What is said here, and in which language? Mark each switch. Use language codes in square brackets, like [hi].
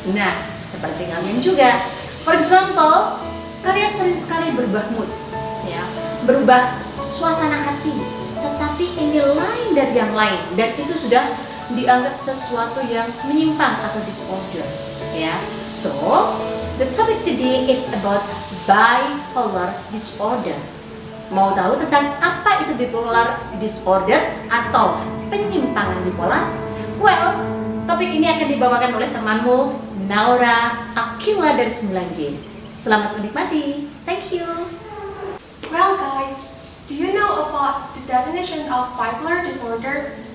[id] Nah, seperti kalian juga. [en] For example, [id] kalian sering sekali berubah mood, ya, berubah suasana hati, tetapi ini lain dari yang lain, dan itu sudah dianggap sesuatu yang menyimpang atau disorder, ya. [en] So, the topic today is about bipolar disorder. [id] Mau tahu tentang apa itu bipolar disorder atau penyimpangan bipolar? Well, topik ini akan dibawakan oleh temanmu Naura Akila dari 9J. Selamat menikmati. [en] Thank you. Well guys, do you know about the definition of bipolar disorder?